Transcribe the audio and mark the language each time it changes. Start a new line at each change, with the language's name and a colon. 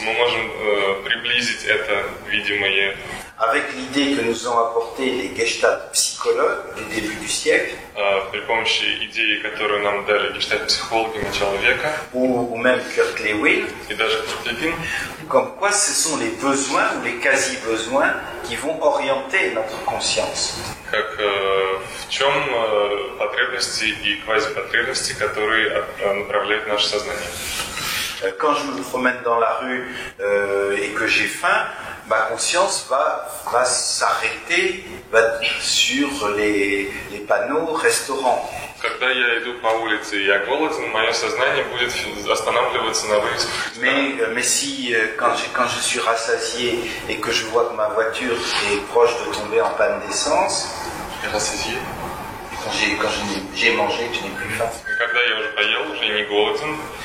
Russian: Мы можем приблизить это видимое
French: avec l'idée que nous ont apporté les Gestalt psychologues du début du siècle.
Russian: При помощи идеи, которую нам дали гештальт-психологи начала века.
French: Ou même Kurt Lewin.
Russian: И даже Курт Левин.
French: Comme quoi ce sont les besoins ou les quasi-besoins qui vont orienter notre conscience.
Russian: Как в чем потребности и квазипотребности, которые направляют наше сознание.
French: Quand je me promène dans la rue et que j'ai faim, ma conscience va s'arrêter sur les panneaux restaurants.
Russian: Когда я иду по улице и я голоден, мое сознание будет останавливаться на вывесках.
French: Mais si quand je suis rassasié et que je vois que ma voiture est proche de tomber en panne d'essence, рассasié. Quand j'ai mangé, que je n'ai plus faim.
Russian: Когда я уже поел, уже не голоден,